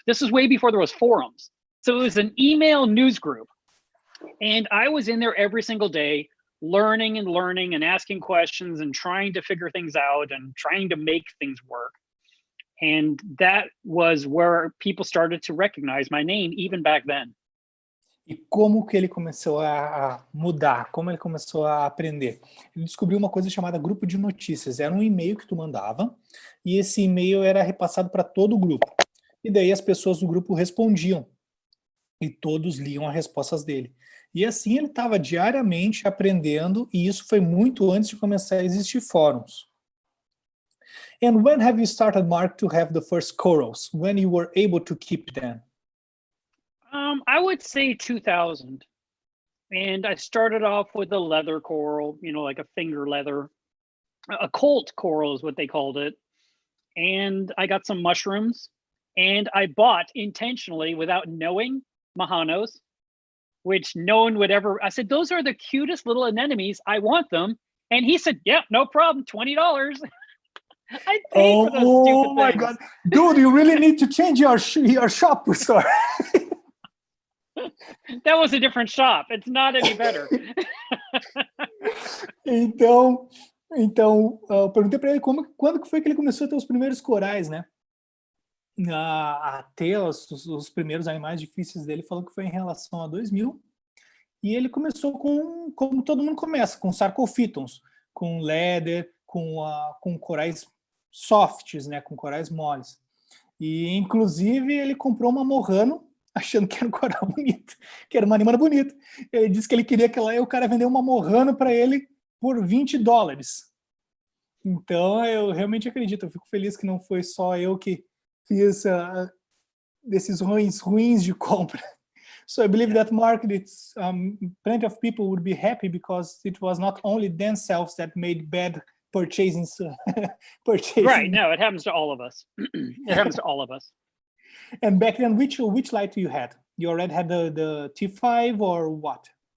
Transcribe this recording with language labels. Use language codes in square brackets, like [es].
[en] This is way before there was forums. So it was an email news group. And I was in there every single day, learning and asking questions and trying to figure things out and trying to make things work. And that was where people started to recognize my name even back then. [pt] E como que ele começou a mudar, como ele começou a aprender? Ele descobriu uma coisa chamada grupo de notícias. Era um e-mail que tu mandava, e esse e-mail era repassado para todo o grupo. E daí as pessoas do grupo respondiam, e todos liam as respostas dele. E assim ele estava diariamente aprendendo, e isso foi muito antes de começar a existir fóruns. [en] And when have you started, Mark, to have the first corals? When you were able to keep them? I would say 2000. And I started off with a leather coral, you know, like a finger leather. A colt coral is what they called it. And I got some mushrooms. And I bought intentionally, without knowing, Mahanos, which no one would ever. I said, those are the cutest little anemones. I want them. And he said, yeah, no problem, $20. I paid for those stupid things. Oh my God. Dude, you really need to change your shop store. That was a different shop. It's not any better. [pt] Então, eu perguntei para ele quando que foi que ele começou a ter os primeiros corais, né? A ter os primeiros animais difíceis dele, falou que foi em relação a 2000. E ele começou como todo mundo começa, com sarcophytons, com leather, com corais softs, né? Com corais moles. E, inclusive, ele comprou uma morrano, achando que era um coral bonito, que era uma animana bonita. Ele disse que ele queria que lá o cara vendeu uma morrano para ele por $20. Então, eu realmente acredito, eu fico feliz que não foi só eu que fiz decisões ruins de compra. [en] So I believe that market, plenty of people would be happy because it was not only themselves that made bad purchasing. Right, no, it happens to all of us. It happens to all of us. And back then, which light you had? You already had the T5 or what?